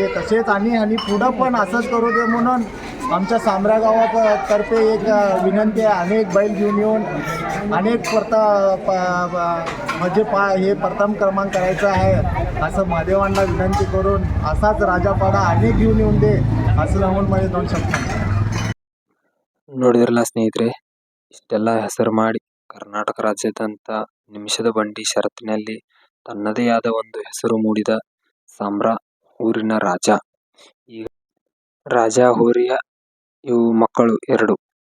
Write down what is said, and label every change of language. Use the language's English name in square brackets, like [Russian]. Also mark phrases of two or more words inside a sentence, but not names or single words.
[Marathi] तसेच आणि पुढं पण असंच करू दे म्हणून आमच्या सांबऱ्या गावातर्फे एक विनंती आहे. अनेक बैल घेऊन येऊन अनेक हे प्रथम क्रमांक करायचं आहे असं महादेवांना विनंती करून असाच राजापाडा अनेक घेऊन येऊन दे असं सांगून माझे 2 शब्द. [Kannada] ನೋಡಿದ್ರಲ್ಲ ಸ್ನೇಹಿತರೆ, ಇಷ್ಟೆಲ್ಲ ಹೆಸರು ಮಾಡಿ ಕರ್ನಾಟಕ ರಾಜ್ಯಾದ್ಯಂತ ನಿಮಿಷದ ಬಂಡಿ ಷರತ್ತಿನಲ್ಲಿ ತನ್ನದೇ ಆದ ಒಂದು ಹೆಸರು ಮೂಡಿದ ಸಾಂಬ್ರಾ ಊರಿನ ರಾಜ. ಈಗ ರಾಜ ಹೋರಿಯ ಇವು ಮಕ್ಕಳು 2.